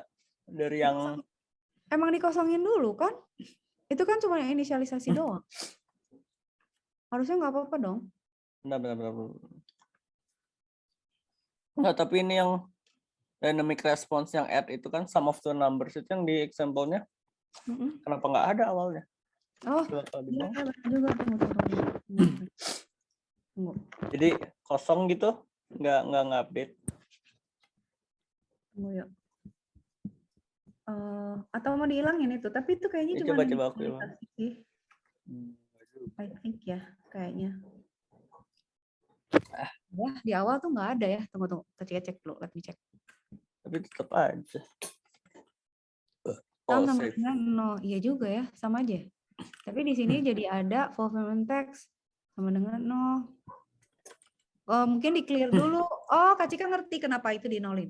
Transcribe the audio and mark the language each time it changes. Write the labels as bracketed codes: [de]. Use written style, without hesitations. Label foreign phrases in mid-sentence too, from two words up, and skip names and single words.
[id] Dari yang Emang dikosongin dulu kan? Itu kan cuma inisialisasi doang. Harusnya nggak apa-apa dong. benar. Enggak, tapi ini yang [en] dynamic response [id] yang add itu kan [en] sum of the numbers [id] itu yang di example-nya. Kenapa nggak ada awalnya? Oh, iya benar juga. Tunggu. Jadi kosong gitu, nggak update. Tunggu ya. Atau mau dihilangin itu, tapi itu kayaknya cuma Coba aku hilang. [en] I think [id] ya, kayaknya. Ya, di awal tuh nggak ada ya. Tunggu. Kita cek dulu, [en] let me check. [id] Tapi tetap aja. Sama dengan no, iya juga ya, sama aja. Tapi di sini jadi ada [en] fulfillment text [id] sama dengan no. Oh, mungkin di clear dulu. Oh, Kak Cika ngerti kenapa itu di nolin.